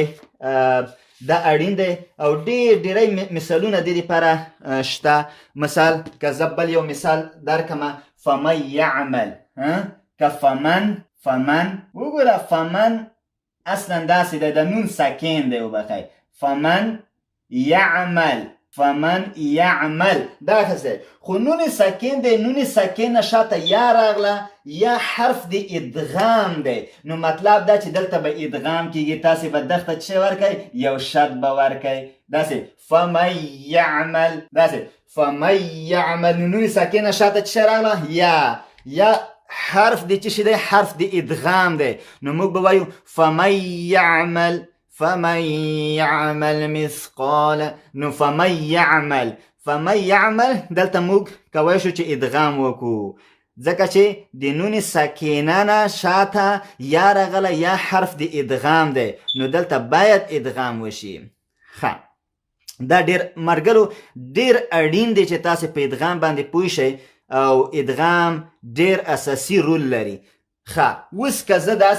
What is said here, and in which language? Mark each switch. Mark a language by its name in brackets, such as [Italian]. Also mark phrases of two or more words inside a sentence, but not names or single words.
[Pashto] دا اړین دی او ډېری مثالونه دې دپاره شته. مثال که زه بل یو مثال درکمه، [Arabic] فمن یعمل. [Pashto] که فمن وګوره فمن اصلا داسې دی، د نون ساکن دی. [Arabic] وبخئ فمن یعمل. فمن يعمل [Pashto] دا کسه خو نون ساکن دی نون ساکن شاته یا راغله یا حرف دی ادغام دی نو مطلب دا چې دلته به ادغام کیږي تاسو به دغه څه ورکای یو شد به ورکای داسې [Arabic] فمن يعمل [Pashto] داسې [Arabic] فمن يعمل [Pashto] نون ساکن شاته څه راغله یا حرف دی چې دی حرف دی ادغام دی نو موږ به وایو فمن [Arabic] يعمل مثقال [Pashto] نو [Arabic] فمن يعمل [Pashto] دلته موږ کولی شو چې ادغام وکړو ځکه چې د نون ساکینه نه شاته یا راغله یا حرف د ادغام دی نو دلته باید ادغام وشي ښه دا ډېر مرګلو ډېر اړین دی چې تاسې په ادغام باندې پوه شئ او ادغام ډېر اساسي رول لري ښه اوس که زه داسې